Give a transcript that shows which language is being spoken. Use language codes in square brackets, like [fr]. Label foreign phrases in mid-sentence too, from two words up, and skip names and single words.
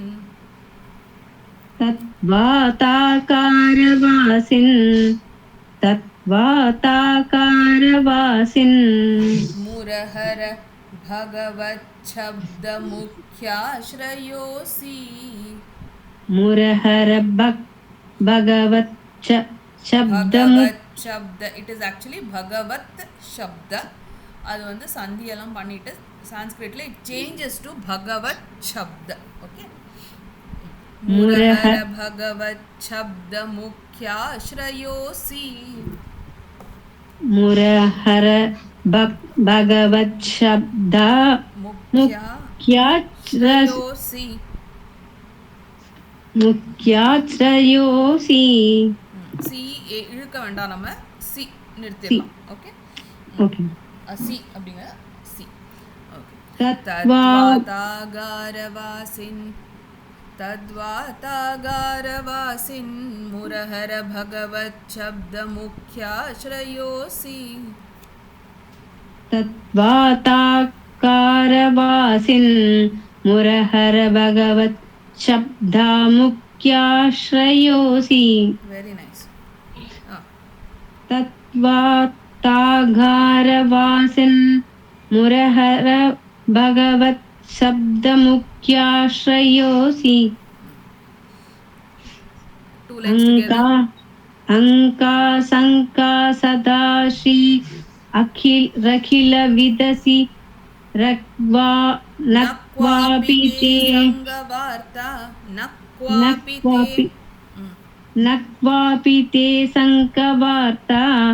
[sa] तत्वता कारवासिन्. मुरहर भगवत् शब्द मुख्य श्रयोसि. मुरहर भगवत् शब्द. [en] It is actually Bhagavat Shabda. [ta] அது வந்து சந்தி எல்லாம் பண்ணிட்டு சான்ஸ்கிரிட்ல [en] it changes to Bhagavat Shabda, okay. [sa] मुरहर भगवत् शब्द मुख्य श्रयोसि. Murahara भगवत् शब्द मुख्य श्रयोसि. मुख्य श्रयोसि. [ta] சி இழுக்க வேண்டாம், நம்ம சி நிறுத்திடலாம், ஓகே. ஓகே. சி அப்படிங்க சி, ஓகே. [sa] तत्वाताकारवासिन् तत्वाताकारवासिन् मुरहर भगवत् शब्द मुख्या श्रयोसि. तत्वाताकारवासिन् मुरहर भगवत् शब्द मुख्या श्रयोसि. [en] very nice. [sa] तत्वातागारवासिन् मुरहर भगवत् शब्दमुख्याश्रयोऽसि. अंका संका सदा श्री रखिल विदसि नक्वापिते नक्वापिते संकवार्ता.